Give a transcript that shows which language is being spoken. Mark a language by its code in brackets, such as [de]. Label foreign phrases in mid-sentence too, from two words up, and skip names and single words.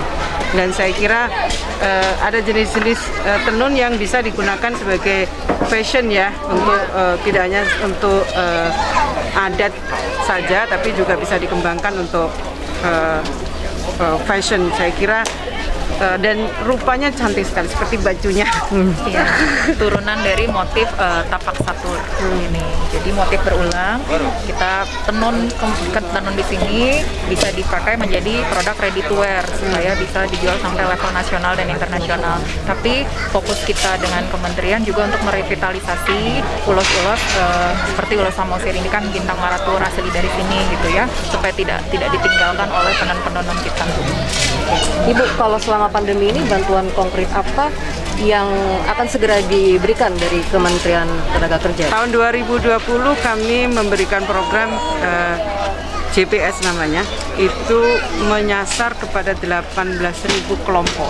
[id] Dan saya kira ada jenis-jenis tenun yang bisa digunakan sebagai fashion ya, untuk tidak hanya untuk adat saja, tapi juga bisa dikembangkan untuk fashion. Saya kira dan rupanya cantik sekali seperti bajunya. Ya, turunan dari motif tapak satur ini. Jadi motif berulang. Kita tenun di sini bisa dipakai menjadi produk [en] ready to wear [id] supaya bisa dijual sampai level nasional dan internasional. Tapi fokus kita dengan kementerian juga untuk merevitalisasi ulos-ulos seperti ulos Samosir ini kan bintang maratur asli dari sini gitu ya, supaya tidak ditinggalkan oleh penenun-penenun kita. Ibu, kalau selama pandemi ini bantuan konkret apa yang akan segera diberikan dari Kementerian Ketenagakerjaan? Tahun 2020 kami memberikan program JPS namanya, itu menyasar kepada 18.000 kelompok.